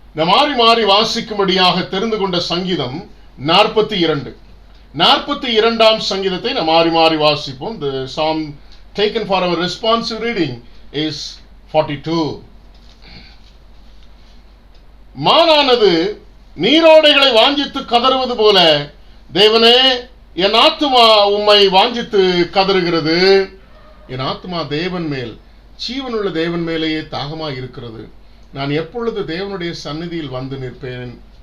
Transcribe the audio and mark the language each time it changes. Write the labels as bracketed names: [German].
[Tamil] மாறி மாறி வாசிக்கும்படியாக தெரிந்து கொண்ட சங்கீதம் 42. 42ஆம் சங்கீதத்தை நாம் மாறி மாறி வாசிப்போம். [English] The psalm taken for our responsive reading is 42. [Tamil] மானானது நீரோடைகளை வாஞ்சித்து கதறுவது போல, தேவனே என் ஆத்துமா உம்மை வாஞ்சித்து கதறுகிறது. என் ஆத்துமா தேவன் மேல் ஜீவனுள்ள தேவன் மேலேயே தாகமாய் இருக்கிறது. நான் எப்பொழுது தேவனுடைய சந்நிதியில் வந்து நிற்பேன்?